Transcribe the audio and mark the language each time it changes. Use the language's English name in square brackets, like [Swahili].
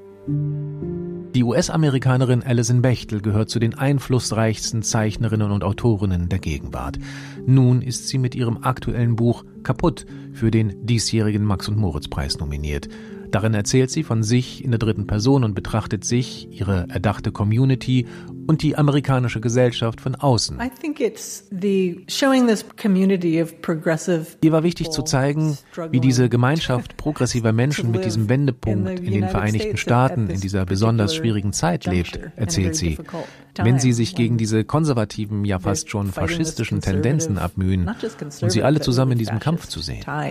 [German] Die US-Amerikanerin Alison Bechtel gehört zu den einflussreichsten Zeichnerinnen und Autorinnen der Gegenwart. Nun ist sie mit ihrem aktuellen Buch Kaputt für den diesjährigen Max- und Moritz-Preis nominiert. Darin erzählt sie von sich in der dritten Person und betrachtet sich, ihre erdachte Community und die amerikanische Gesellschaft von außen. [English] I think it's the showing this community of progressive people. [German] Ihr war wichtig zu zeigen, wie diese Gemeinschaft progressiver Menschen mit diesem Wendepunkt in den Vereinigten Staaten in dieser besonders schwierigen Zeit lebt, erzählt sie. Wenn sie sich gegen diese konservativen, ja fast schon faschistischen Tendenzen abmühen und sie alle zusammen in diesem Kampf zu sehen.